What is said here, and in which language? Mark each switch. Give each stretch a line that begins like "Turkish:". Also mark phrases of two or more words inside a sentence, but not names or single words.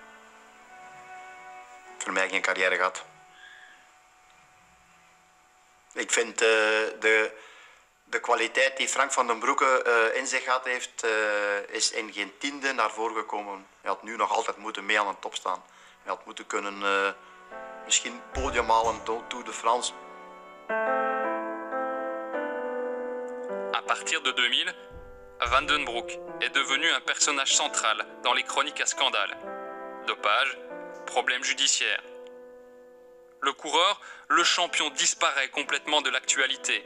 Dutch: Voor mij geen carrière gehad. Ik vind de kwaliteit die Frank van den Broeke in zich gehad heeft, is in geen tiende naar voren gekomen. Hij had nu nog altijd moeten mee aan de top staan. Hij had moeten kunnen misschien podium halen, Tour de France.
French: À partir de 2000, Van den Broek est devenu un personnage central dans les chroniques à scandale. Dopage, problèmes judiciaires. Le coureur, le champion, disparaît complètement de l'actualité.